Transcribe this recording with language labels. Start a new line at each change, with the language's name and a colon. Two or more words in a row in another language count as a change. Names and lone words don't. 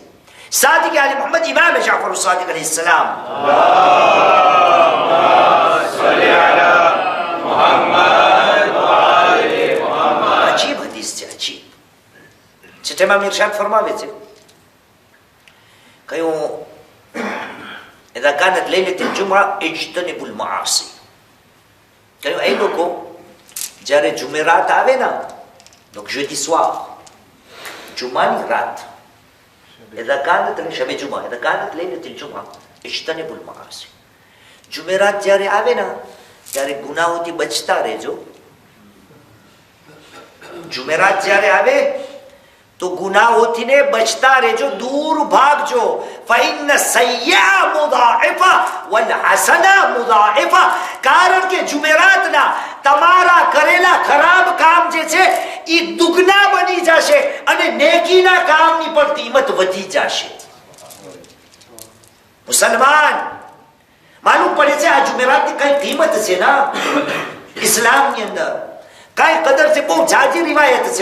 Gujarati: સાદિક આલી મોહમ્મદ ઇમામ જાફર સાદિક અલૈહિસ સલામ, અજીબ હદીસ છે, અજીબ છે. છઠ્ઠામાં ઇરશાદ ફરમાવે છે કયું
Arabic: إذا كانت ليلة الجمعة اجتنبوا المعاصي
Gujarati: કયું એ લોકો જ્યારે જુમેરાત આવે ને
French: donc jeudi soir
Gujarati: જુમાની રાત
Arabic: إذا كانت شب جمعة إذا كانت ليلة الجمعة اجتنبوا المعاصي
Gujarati: જુમેરાત જ્યારે આવે ને ત્યારે ગુનાહોથી બચતા રહેજો જુમેરાત જ્યારે આવે તો ગુનાહોથી ને બચતા રહેજો દૂર ભાગજો
Arabic: فإن السيئة مضاعفة والحسنة مضاعفة
Gujarati: કારણ કે જુમેરાતના તમારા કરેલા ખરાબ કામ જે છે એ દુગના બની જશે અને નેકીના કામની પણ કિંમત વધી જશે મુસલમાન માલુમ પડે છે આ જુમેરાતની કઈ કિંમત છે ના ઇસ્લામની અંદર કઈ કદર છે બહુ જાજી રિવાયત છે